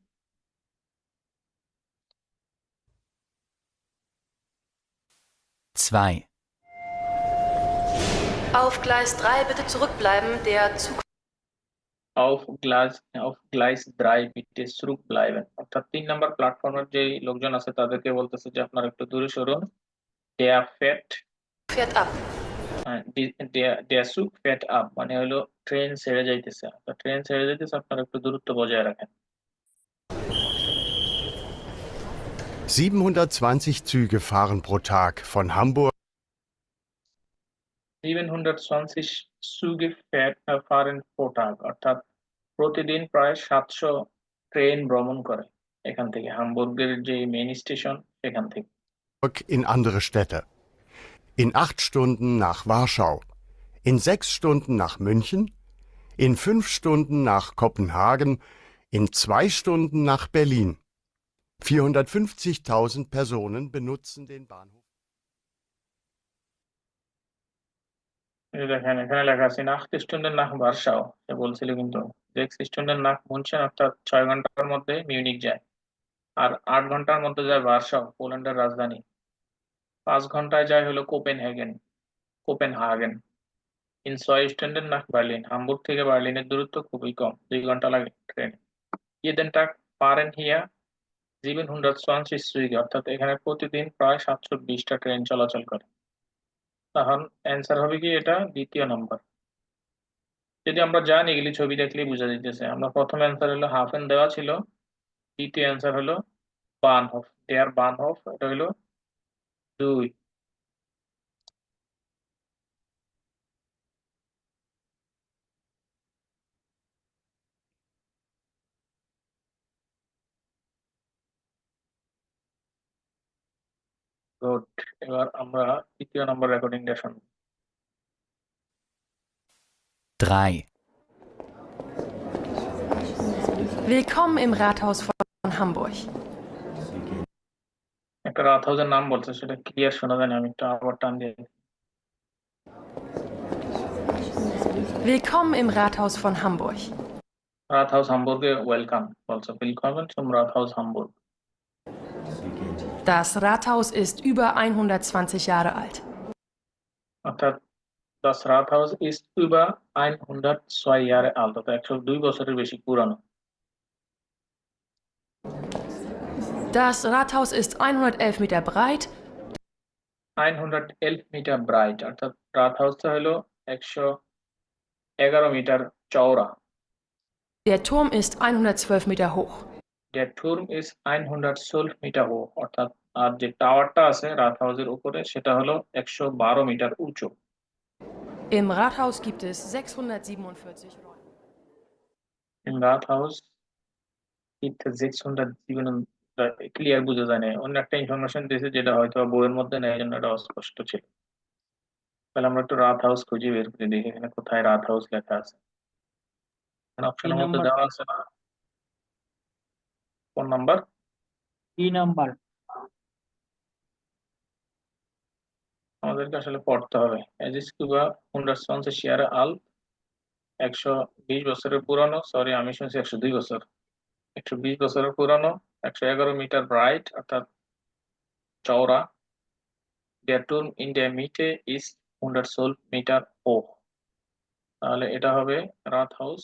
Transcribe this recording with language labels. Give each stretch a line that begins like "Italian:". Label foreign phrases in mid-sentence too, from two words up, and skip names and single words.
German: 2. Auf Gleis 3 bitte zurückbleiben. Der Zug auf Gleis 3 bitte zurückbleiben,
Bangla: অর্থাৎ 3 নম্বর প্ল্যাটফর্মের যে লোকজন আছে তাদেরকে বলতেছে যে আপনারা একটু দূরে সরুন।
German: Der fährt, fährt ab. der Zug fährt ab
Bangla: মানে হলো ট্রেন ছেড়ে যাইতেছে, অর্থাৎ ট্রেন ছেড়ে যাইতেছে, আপনারা একটু দূরত্ব বজায় রাখেন।
German: 720 Züge fahren pro Tag von Hamburg 720 Züge fahren pro Tag,
Bangla: অর্থাৎ প্রতিদিন প্রায় 700 ট্রেন ভ্রমণ করে এখান থেকে, হামবুর্গের যে মেইন স্টেশন সেখান থেকে।
German: in andere Städte. In 8 Stunden nach Warschau, in 6 Stunden nach München, in 5 Stunden nach Kopenhagen, in 2 Stunden nach Berlin. 450.000 Personen benutzen den Bahnhof.
Bangla: এই দেখেন, এখানে লেখা আছে 8
German: Stunden nach Warschau,
Bangla: সে বলছিল কিন্তু 6
German: Stunden nach München,
Bangla: অর্থাৎ 6 ঘন্টার মধ্যে মিউনিক যায়, আর 8 ঘন্টার মধ্যে যায় ভার্সাও, পোল্যান্ডের রাজধানী। 5 ঘন্টায় যায় হলো কোপেনহাগেন।
German: In 6 Stunden nach Berlin,
Bangla: হামবুর্গ থেকে বার্লিনের দূরত্ব খুবই কম, 2 ঘন্টা লাগে ট্রেনে।
German: jeden Tag fahren hier 720 Züge,
Bangla: অর্থাৎ এখানে প্রতিদিন প্রায় 720টা ট্রেন চলাচল করে। তখন অ্যান্সার হবে কি, এটা দ্বিতীয় নম্বর। যদি আমরা জানি, এগুলি ছবি দেখলেই বোঝা যাইতেছে। আমরা প্রথম অ্যান্সার হলো হাফেন দেওয়া ছিল, দ্বিতীয় অ্যান্সার হলো বানহোফ,
German: der Bahnhof,
Bangla: এটা হলো 2। গুড। এবার আমরা তৃতীয় নম্বর রেকর্ডিংটা শুনবো। 3.
German: Willkommen im Rathaus von Hamburg.
Bangla: রাত হাউসের নাম বলছে, সেটা ক্লিয়ার শোনা যায় না, আমি একটু আবার টান দিয়ে দিই।
German: Willkommen im Rathaus von Hamburg.
Bangla: রাতহাউস হামবুর্গে ওয়েলকাম বলছে,
German: willkommen zum Rathaus Hamburg. Das Rathaus ist über 120 Jahre alt.
Bangla: অর্থাৎ
German: das Rathaus ist über 102 Jahre alt,
Bangla: অর্থাৎ 102 বছরের বেশি পুরানো।
German: Das Rathaus ist 111 Meter breit
Bangla: 111 মিটার ব্রাইট, অর্থাৎ রাতহাউসটা হলো 111 মিটার চওড়া।
German: Der Turm ist 112 Meter hoch. Der Turm ist 112 Meter hoch,
Bangla: অর্থাৎ আর যে টাওয়ারটা আছে রাতহাউসের উপরে সেটা হলো 112 মিটার উঁচু।
German: Im Rathaus gibt es 647 Räume. Im Rathaus gibt es 607,
Bangla: ক্লিয়ার বোঝা যায় না, অন্য একটা ইনফরমেশন দিয়েছে যেটা হয়তো বইয়ের মধ্যে নেই, এই জন্য এটা অস্পষ্ট ছিল। তাহলে আমরা একটু রাত হাউস খুঁজে বের করে দেখি এখানে কোথায় রাত হাউস লেখা আছে। অপশনের মধ্যে নাম্বার দেওয়া আছে না? কোন নাম্বার? কি নাম্বার? আমাদেরকে আসলে পড়তে হবে।
German: Es ist über 120 Jahre alt,
Bangla: 120 বছরের পুরানো, সরি আমি শুনছি 102 বছর, 120 বছরের পুরানো, 111 মিটার ব্রাইট অর্থাৎ চওড়া।
German: Der Turm in der Mitte ist 112 Meter hoch,
Bangla: তাহলে এটা হবে রাত হাউস।